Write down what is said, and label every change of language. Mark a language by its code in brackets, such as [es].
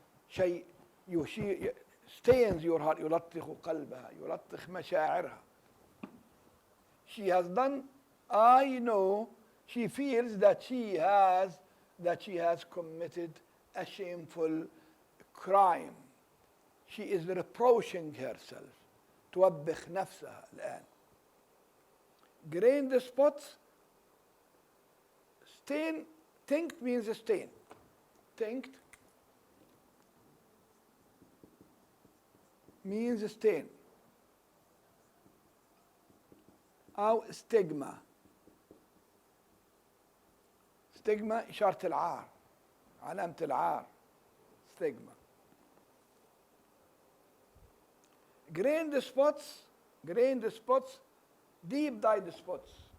[ar] شيء [en] stains your heart. [ar] يلطخ قلبها، يلطخ مشاعرها. [en] She has done. I know she feels that she has committed a shameful crime. She is reproaching herself. [ar] توبخ نفسها الآن. [en] Grained spots. Stain. Tinct means stain. Tinct means stain. [ar] أو stigma. stigma إشارة العار، علامة العار. [en] stigma. grained spots, deep dyed spots.